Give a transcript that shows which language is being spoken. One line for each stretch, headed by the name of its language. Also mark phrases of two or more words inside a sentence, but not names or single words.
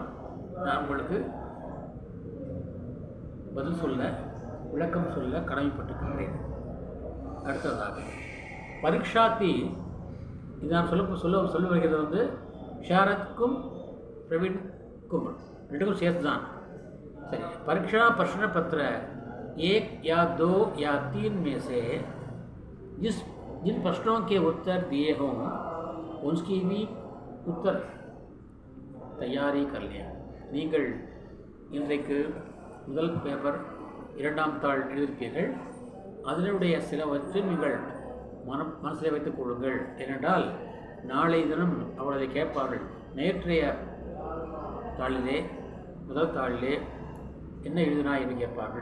Tamil: நான் உங்களுக்கு பதில் சொல்ல, விளக்கம் சொல்ல கடமைப்பட்டிருக்கிறேன். அடுத்ததாக பரீட்சார்த்தி, இது நான் சொல்ல வருகிறது வந்து ஷாரத்க்கும் प्रवीणக்கும் ரெண்டுக்கும் சேர்த்து தான். சரி,
Hindi: परीक्षा प्रश्न पत्र 1 या 2 या 3 में से जिन प्रश्नों के उत्तर दिए हों उनकी भी उत्तर तैयारी कर लें.
Tamil: நீங்கள் இன்றைக்கு முதல் பேப்பர் 2ஆம் தாள் எழுதியிருப்பீர்கள். அதனுடைய சிலவற்றை நீங்கள் மனசில் வைத்துக் கொள்ளுங்கள். ஏனென்றால் நாளை தினம் அவர்களை கேட்பார்கள். நேற்றைய தாளிலே, முதல் தாளிலே என்ன எழுதினா என்று கேட்பார்கள்.